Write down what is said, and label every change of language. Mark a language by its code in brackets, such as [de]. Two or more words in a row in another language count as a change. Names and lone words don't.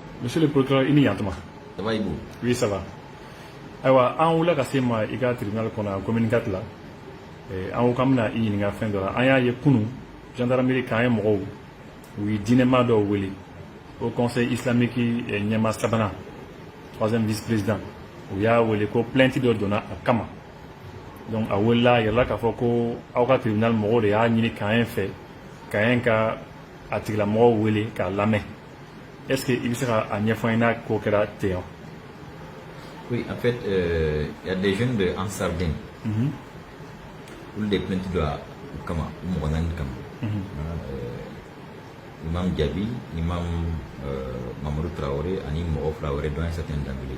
[fr] Monsieur le procureur, il y a un temps. Ça va, Ibou? Oui, ça va. Alors, on l'a cassé, moi, il y a un tribunal qu'on a communiqué là. [bm] En kamna i ɲininka fɛn dɔ la an y'a ye kunun gendarmerie k'an ye mɔgɔw u ye dinɛma dɔw wele [fr] au conseil islamique [bm] ɲɛma sabanan [fr] troisième vice-président [bm] u y'a wele ko plainte dɔ donna a kama donc a welela a yɛrɛla k'a fɔ ko aw ka tribunal mɔgɔw de y'a ɲini k'an ye fɛ k'an ye ka a tigilamɔgɔw wele k'a lamɛn [fr] est ce que [bm] i bɛ se ka a ɲɛfɔ an ye n'a ko kɛra ten wa? [fr] Oui, en fait, il y a des jeunes de Ansardine. Où les plaintes de Kama, Imam Diaby, Imam Mamadou Traoré, Animo Traoré dans un certain d'anglais.